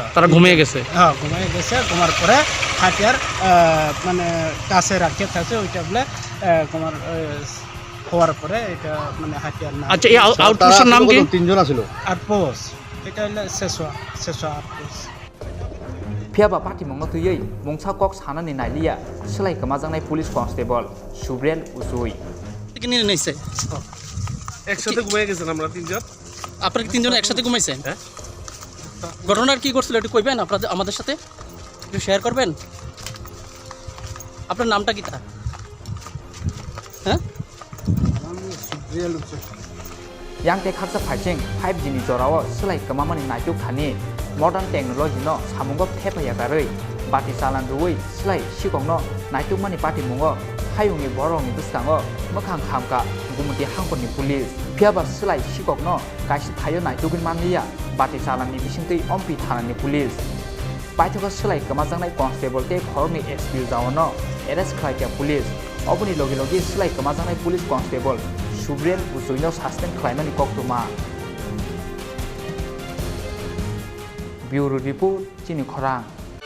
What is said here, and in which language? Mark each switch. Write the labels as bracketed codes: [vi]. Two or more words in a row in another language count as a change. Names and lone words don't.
[bn] তারা ঘুমিয়ে গেছে হ্যাঁ ঘুমিয়ে গেছে ঘুমার পরে হাতিয়ার মানে কাছে রাখতে থাকে ওইটা বলে তোমার হওয়ার পরে এটা মানে হাতিয়ার না আচ্ছা এই আউটপোস্টের নাম কি তিনজন ছিল আর পোস্ট এটা হলো শেষোয়া আউটপোস্ট [trp] phiaba Patimungo tuye mungsa kok sanani nailia Silai kamajangnai [en] police constable [trp] Subrel Usoi [bn] কি নিয়ে নিছে একসাথে ঘুমিয়ে গেছেন আমরা তিনজন আপনারা কি তিনজন একসাথে ঘুমাইছেন হ্যাঁ ঘটনার কি করছিল একটু কইবেন আপনারা আমাদের সাথে একটু শেয়ার করবেন আপনার নামটা কি তা হ্যাঁ [trp] yang te khaksa phaicheng 5G ni jorawo Silai kamamani Naitukmani [en] modern technology [trp] no samungo thepaya karei Bati Chalan Ruwi Silai Sikokno Naitukmani Patimungo hayungni borongni buskango Mwkhang Khamkha Gumati Hangkhorni police phiaba Silai Sikokno kaisi thayo Naitukmani Bati Chalan ni bisingtei ompi thanani police paithoka Silai kamajangnai constable te Khorang ni SPU jawano arrest khlaika police oboni logi Silai kamajangnai [en] police constable [trp] Subrel Usoino suspend claimani koktuma [en] Bureau report [trp] Chini Khorang